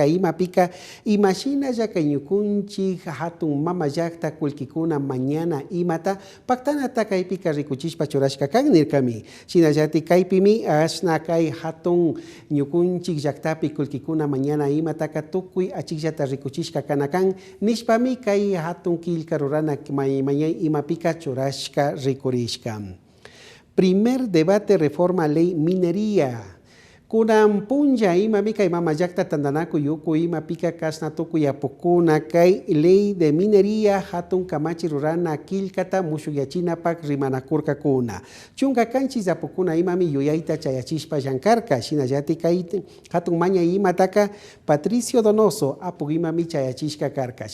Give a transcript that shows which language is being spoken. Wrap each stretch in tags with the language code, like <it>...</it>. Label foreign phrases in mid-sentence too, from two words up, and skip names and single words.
<qu>imapika imashina kay ñukunchi hatun mama llaqta kulkikuna mañana imata paktanata kaypika rikuchishpa churashka kan nirkami Shinayati kaypimi asna kay hatun ñukunchi llaqtapi kulkikuna mañana imataka tukuy achikllata rikuchishka kanakan nishpami kay hatun kilka rurana mañana imapika churashka rikurishka.</qu> <es>Primer debate reforma ley minería.</es> <qu>Kunan punja imami kay mama llaqta tandanaku yuku imapika kasna tukuy apukuna kay</qu> <es>ley de minería</es> <qu>hatun kamachi rurana kilkata mushuyachinapak rimanakurkakuna. Chunka kanchis apukuna imami yuyayta chayachishpa llankarka Shinayati kay hatun maña imataka Patricio Donoso apuk imami chayachishka karka.</qu>